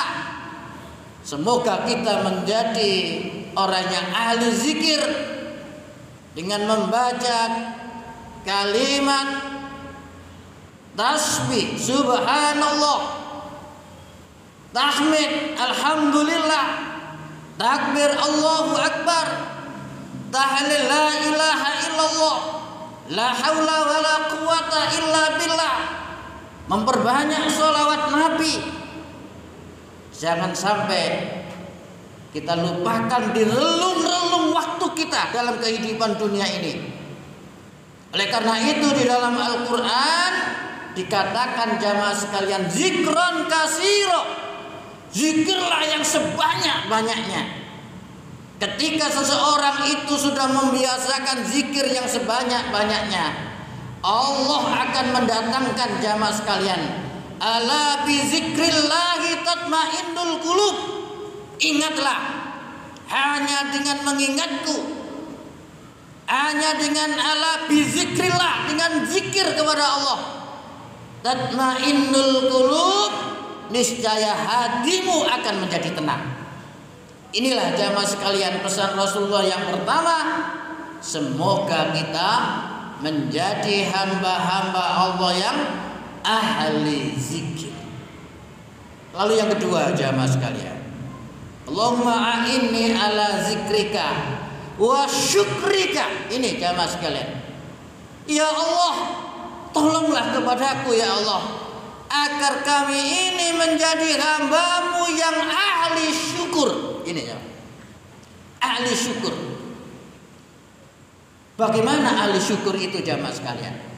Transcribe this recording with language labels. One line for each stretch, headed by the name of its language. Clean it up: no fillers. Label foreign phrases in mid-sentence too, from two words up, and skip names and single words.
Indonesian: Semoga kita menjadi orang yang ahli zikir dengan membaca kalimat tasbih subhanallah, tahmid alhamdulillah, takbir
Arabic: الله أكبر,
Indonesian: tahlil
Arabic: لا إله إلا الله، لا حول ولا قوة إلا بالله,
Indonesian: memperbanyak sholawat Nabi. Jangan sampai kita lupakan di relung-relung waktu kita dalam kehidupan dunia ini. Oleh karena itu di dalam Al-Quran dikatakan jamaah sekalian,
Arabic: ذكرا كثيرا,
Indonesian: zikirlah yang sebanyak-banyaknya. Ketika seseorang itu sudah membiasakan zikir yang sebanyak-banyaknya, Allah akan mendatangkan jamaah sekalian,
Arabic: ألا بذكر الله تطمئن القلوب.
Indonesian: Ingatlah, hanya dengan mengingatku, hanya dengan
Arabic: ألا بذكر الله,
Indonesian: dengan zikir kepada Allah,
Arabic: تطمئن القلوب,
Indonesian: niscaya hatimu akan menjadi tenang. Inilah jamaah sekalian pesan Rasulullah yang pertama. Semoga kita menjadi hamba-hamba Allah yang ahli zikir. Lalu yang kedua jamaah sekalian,
Arabic: اللهم أعني على ذكرك وشكرك.
Indonesian: Ini jamaah sekalian, ya Allah, tolonglah kepadaku ya Allah, agar kami ini menjadi hamba-Mu yang ahli syukur. Ini ya, ahli syukur. Bagaimana ahli syukur itu jamaah sekalian?